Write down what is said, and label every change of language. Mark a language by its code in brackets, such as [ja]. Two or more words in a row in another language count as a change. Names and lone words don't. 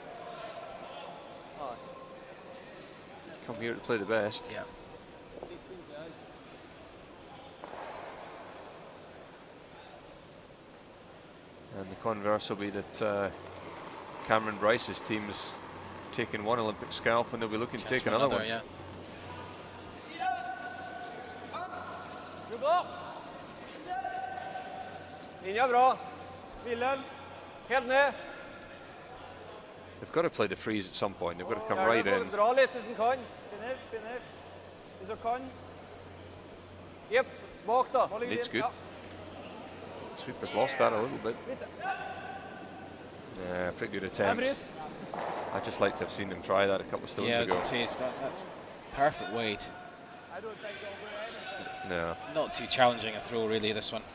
[en] Come here to play the best. Yeah. And the converse will be that Cameron Bryce's team is taking one Olympic scalp, and they'll be looking to take another one. Yeah. [no] Linja bra. Wilhelm, helt ned. [en] They've got to play the freeze at some point. They've got to come right in. [no] Dra litt hvis du kan. [en] Finish, finish. [no] Hvis du kan. Jep, bak da. [en] Lead's good. Sweeper's lost that a little bit. Yeah, pretty good attempt. I'd just like to have seen them try that a couple of stones Yeah, I was ago. going to say, it's got, that's perfect weight. I don't think they'll do No, anything. Not too challenging a throw, really, this one.